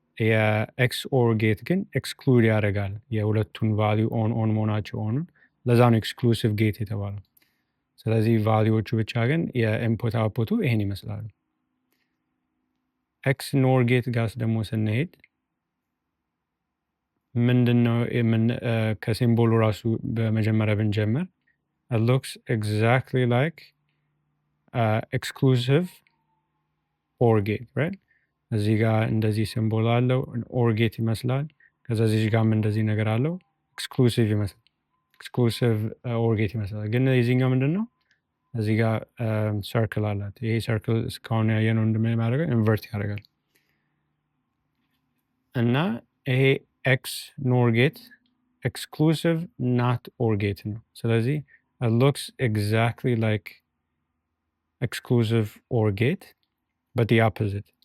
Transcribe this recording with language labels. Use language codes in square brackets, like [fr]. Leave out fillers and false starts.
[am] የኤክስ ኦር ጌት ግን ኤክስክሉድ ያደርጋል የሁለቱን ቫሊዩ ኦን መሆናቸው ኦኑን። ለዛ ነው ኤክስክሉሲቭ ጌት የተባለው። ስለዚህ ቫሊዎቹ ብቻ ግን የኢንፑት አውትፑቱ ይሄን ይመስላሉ። ኤክስ ኖር ጌት ጋስ ደግሞ ስንሄድ ምንድነው ከሲምቦሉ ራሱ በመጀመሪያ ብንጀምር [en] it looks exactly like exclusive OR gate, right? [am] እዚህ ጋር እንደዚህ ሲምቦል አለው OR gate ይመስላል። ከዛ እዚህ ጋርም እንደዚህ ነገር አለው ኤክስክሉሲቭ ይመስላል። ኤክስክሉሲቭ OR gate ይመስላል። ግን የዚህኛው ምንድን ነው? እዚህ ጋር ሰርክል አላት። ይሄ ሰርክል እስካሁን ያየነው እንደሚያደርገው ኢንቨርት ያደርጋል እና ይሄ ኤክስ ኖር ጌት ኤክስክሉሲቭ ናት ኦር ጌት ነው። ስለዚህ [en] it looks exactly like exclusive OR gate but the opposite.